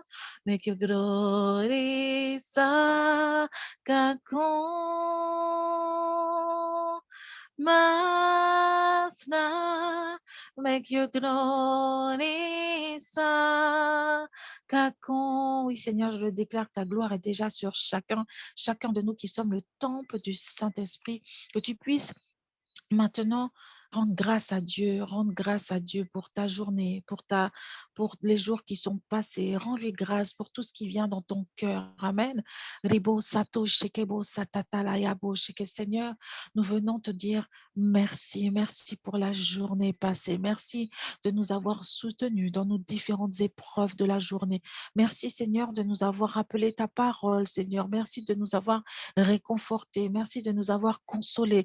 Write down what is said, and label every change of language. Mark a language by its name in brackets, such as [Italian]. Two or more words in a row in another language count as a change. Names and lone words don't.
[French] Make your glory sakakon. Masna, make your glory sakakon. Oui, Seigneur, je le déclare, ta gloire est déjà sur chacun de nous qui sommes le temple du Saint-Esprit. Que tu puisses maintenant Rendre grâce à Dieu pour ta journée, pour les jours qui sont passés. Rends-lui grâce pour tout ce qui vient dans ton cœur. Amen. Ribo sato shekebo satata layabo sheke. Seigneur, nous venons te dire merci. Merci pour la journée passée. Merci de nous avoir soutenus dans nos différentes épreuves de la journée. Merci, Seigneur, de nous avoir rappelé ta parole, Seigneur. Merci de nous avoir réconfortés. Merci de nous avoir consolés.